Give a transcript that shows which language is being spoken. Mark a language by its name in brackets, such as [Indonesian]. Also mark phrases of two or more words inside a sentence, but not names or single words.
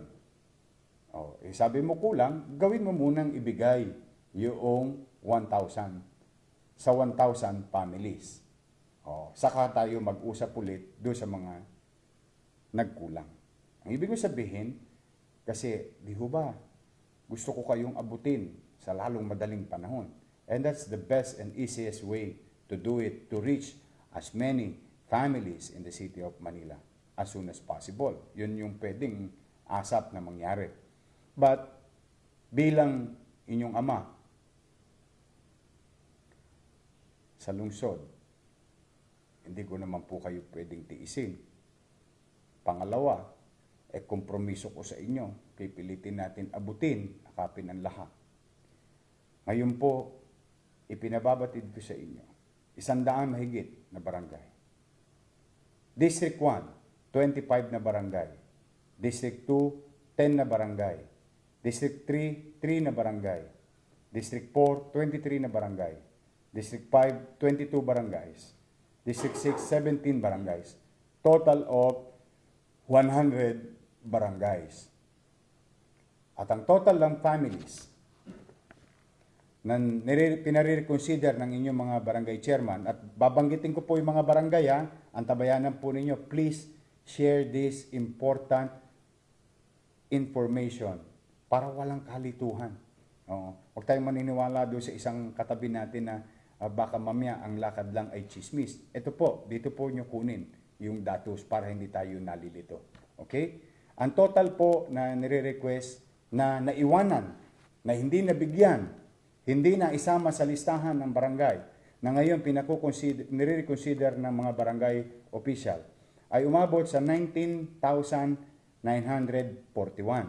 [Filipino] Sabi mo kulang, gawin mo munang ibigay yung 1,000 sa 1,000 families. Saka tayo mag-usap ulit doon sa mga nagkulang. Ang ibig sabihin, kasi di ho ba, gusto ko kayong abutin sa lalong madaling panahon. [English] And that's the best and easiest way to do it, to reach as many families in the city of Manila as soon as possible. [Filipino] Yun yung pwedeng asap na mangyari. But bilang inyong ama sa lungsod, hindi ko naman po kayo pwedeng tiisin. Pangalawa, kompromiso ko sa inyo, pipilitin natin abutin, akapin ang lahat. Ngayon po, ipinababatid ko sa inyo, 100 mahigit na barangay. District 1, 25 na barangay. District 2, 10 na barangay. District 3, 3 na barangay. District 4, 23 na barangay. District 5, 22 barangays. District 6, 17 barangays. [English] Total of 100 barangays. [Filipino] At ang total ng families na pinare-reconsider ng inyong mga barangay chairman, at babanggitin ko po yung mga barangay ang tabayanan po ninyo, [English] please share this important information para walang kalituhan. [Filipino] Huwag tayong maniniwala doon sa isang katabi natin na baka mamaya ang lakad lang ay chismis. Ito po, dito po nyo kunin yung datos para hindi tayo nalilito. Okay? Ang total po na nire-request na naiwanan, na hindi nabigyan, hindi na isama sa listahan ng barangay, na ngayon nire-reconsider ng mga barangay official, ay umabot sa 19,941.